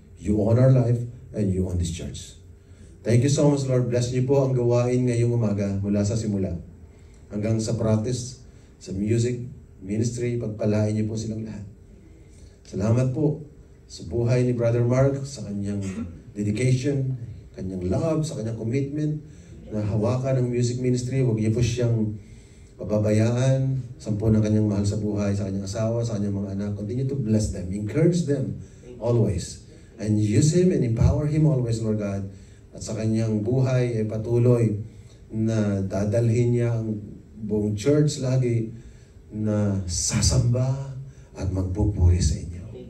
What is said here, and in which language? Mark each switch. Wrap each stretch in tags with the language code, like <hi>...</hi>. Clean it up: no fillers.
<en>You own our life and you own this church. Thank you so much, Lord.</en> <tl>Bless niyo po ang gawain ngayong umaga mula sa simula hanggang sa practice, sa music, ministry, pagpalain niyo po silang lahat. Salamat po sa buhay ni Brother Mark, sa kanyang dedication, kanyang love, sa kanyang commitment na hawakan ng music ministry. Huwag niyo po siyang pababayaan, sampu ng kanyang mahal sa buhay, sa kanyang asawa, sa kanyang mga anak.</tl> <en>Continue to bless them, encourage them always. And use him and empower him always, Lord God.</en> <tl>At sa kanyang buhay ay patuloy na dadalhin niya ang buong church lagi na sasamba at magpupuri sa inyo.</tl>